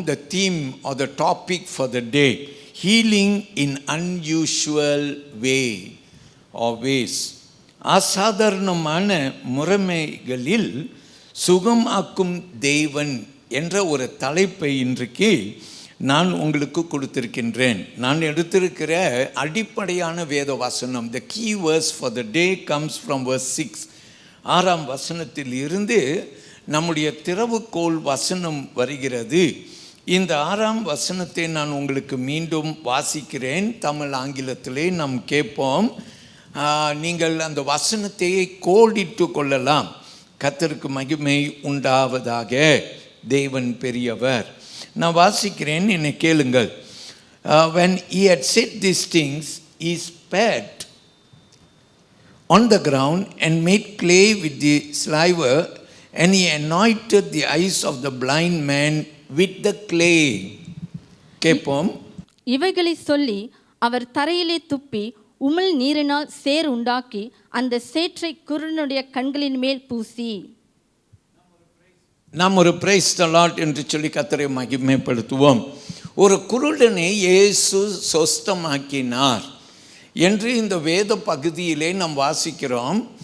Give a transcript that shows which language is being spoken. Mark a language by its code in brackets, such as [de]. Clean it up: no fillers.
[en] The theme or the topic for the day, healing in unusual way or ways. [ta] அசாதாரணமான முறைமைகளில் சுகம் ஆக்கும் தேவன் என்ற ஒரு தலைப்பை இன்றைக்கு நான் உங்களுக்கு கொடுத்திருக்கின்றேன். நான் எடுத்திருக்கிற அடிப்படையான வேத வசனம், [en] the key verse for the day comes from verse 6. [ta] 6ஆம் வசனத்தில் இருந்து நம்முடைய திறவுகோல் வசனம் வருகிறது. இந்த 6ஆம் வசனத்தை நான் உங்களுக்கு மீண்டும் வாசிக்கிறேன். தமிழ் ஆங்கிலத்திலே நாம் கேட்போம். நீங்கள் அந்த வசனத்தை கோடிட்டு கொள்ளலாம். கர்த்தருக்கு மகிமை உண்டாவதாக. தேவன் பெரியவர். நான் வாசிக்கிறேன், என்னை கேளுங்கள். [en] When he had said these things, he spat on the ground and made clay with the slaver, and he anointed the eyes of the blind man with the clay. [ta] கேட்போம். இவைகளை சொல்லி அவர் தரையிலே துப்பி உமிழ் நீரினால் சேர் உண்டாக்கி அந்த சேற்றை குருடனுடைய கண்களின் மேல் பூசி. நாம் ஒரு பிரைஸ் தி லார்ட் என்று சொல்லி கர்த்தரை மகிமைப்படுத்துவோம். ஒரு குருடனை இயேசு சொஸ்தமாக்கினார் என்று இந்த வேத பகுதியிலே நாம் வாசிக்கிறோம்.